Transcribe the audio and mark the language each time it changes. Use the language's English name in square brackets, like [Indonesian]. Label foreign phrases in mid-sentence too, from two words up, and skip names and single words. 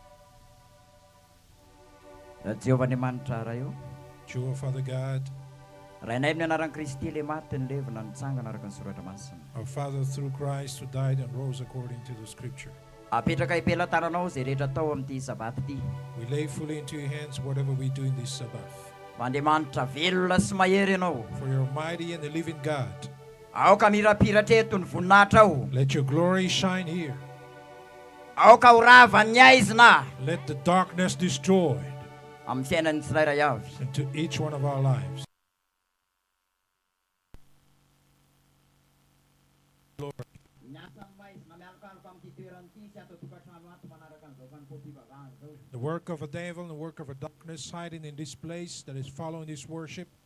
[Malagasy] Jehovah Andriamanitra raha io [English] Jehovah Father God, [Malagasy] rainay amin'ny anaran'i Kristy le maty ny levina nitsangana araka ny soratra masina. [English] Our Father, through Christ who died and rose according to the scripture, [Malagasy] apetraka ipelantananao zay rehetra tao amin'ity sabata ity. [English] we lay fully into your hands whatever we do in this Sabbath. [Malagasy] Mandriamanitra velona sy mahery ianao. [English] For you're mighty and the living God. [Malagasy] Aoka mirapiratra eto ny voninahitra ao. [English] Let your glory shine here. [Malagasy] Aoka ho rava ny aizina [English] Let the darkness destroy [Malagasy] amin'ny fiainan'ny tsirairay avy. [English] into each one of our lives. The work of a devil and the work of a darkness hiding in this place that is following this worship,